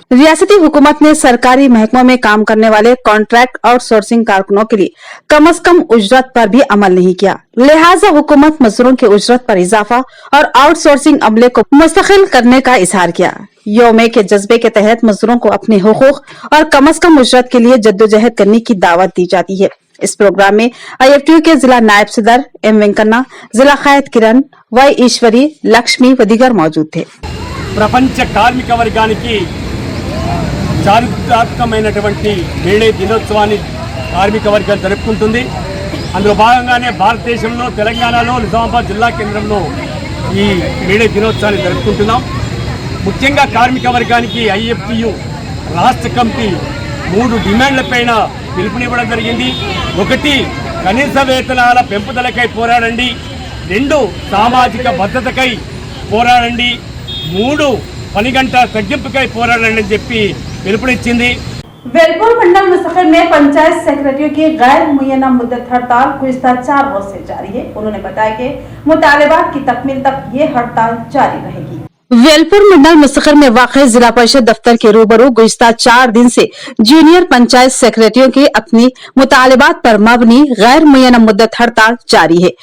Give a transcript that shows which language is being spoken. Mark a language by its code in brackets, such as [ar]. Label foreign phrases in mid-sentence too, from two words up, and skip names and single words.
[ur] ریاستی حکومت نے سرکاری محکموں میں کام کرنے والے [en] contract outsourcing [ur] کارکنوں کے لیے کم سے کم اجرت پر بھی عمل نہیں کیا، لہٰذا حکومت مزدوروں کی اجرت پر اضافہ اور آؤٹ سورسنگ عملے کو مستقل کرنے کا اظہار کیا. یومے کے جذبے کے تحت مزدوروں کو اپنے حقوق اور کم سے کم اجرت کے لیے جدوجہد کرنے کی دعوت دی جاتی ہے. اس پروگرام میں IFTU کے ضلع نائب صدر M वेंकन्ना، ضلع قائد किरण، Y ఈశ్వరి، లక్ష్మి و دیگر موجود تھے। [te] ప్రపంచ కార్మిక వర్గానికి చారిత్రాత్మకమైనటువంటి మేడే దినోత్సవాన్ని కార్మిక వర్గం జరుపుకుంటుంది। అందులో భాగంగానే భారతదేశంలో తెలంగాణలో నిజామాబాద్ జిల్లా కేంద్రంలో ఈ మేడే దినోత్సవాన్ని జరుపుకుంటున్నాం। ముఖ్యంగా కార్మిక వర్గానికి IFTU రాష్ట్ర కమిటీ 3 డిమాండ్లపైన పిలుపునివ్వడం జరిగింది। 1 కనీస వేతనాల పెంపుదలకై పోరాడండి, 2 సామాజిక భద్రతకై పోరాడండి, 3 పని గంటల తగ్గింపుకై పోరాడండి అని చెప్పి పిలుపునిచ్చింది। [ur] वेलपुर منڈل مستقل میں پنچایت سیکریٹریوں کی غیر معینہ مدت ہڑتال گزشتہ 4 روز سے جاری ہے। انہوں نے بتایا کہ مطالبات کی تکمیل تک یہ ہڑتال جاری رہے گی. वेलपुर منڈل مستقل میں واقع ضلع پریشد دفتر کے روبرو گزشتہ 4 دن سے جونیئر پنچایت سیکریٹریوں کی اپنی مطالبات پر مبنی غیر معینہ مدت ہڑتال جاری ہے।